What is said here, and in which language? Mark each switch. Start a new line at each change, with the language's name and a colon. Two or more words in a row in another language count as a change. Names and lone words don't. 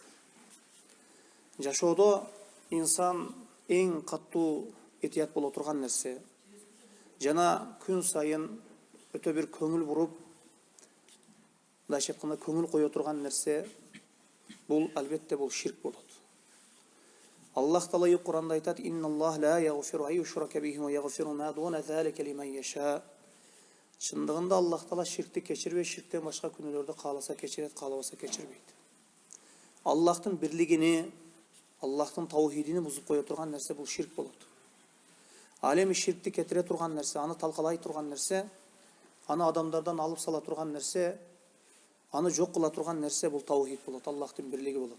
Kyrgyz: Жашоодо инсан эң каттуу этият боло турган нерсе. Жана күн сайын өтө бир көңүл буруп, мындайча айтканда көңүл кое турган нерсе бул албетте бул ширк болот. Аллах Таала Куранда айтат:
Arabic: "إن الله لا يغفر أن يشرك به ويغفر ما دون ذلك لمن يشاء."
Kyrgyz: Шындыгында Аллах Таала ширкти кечирбей, ширктен башка күнөөлөрдү кааласа кечирет, каалабаса кечирбейт. Аллахтын бирлигини, Аллахтын таухидини бузуп кое турган нерсе бул ширк болот. Алеми ширкти кетире турган нерсе, аны талкалай турган нерсе, аны адамдардан алып сала турган нерсе, аны жок кыла турган нерсе бул таухид болот, Аллахтын бирлиги болот.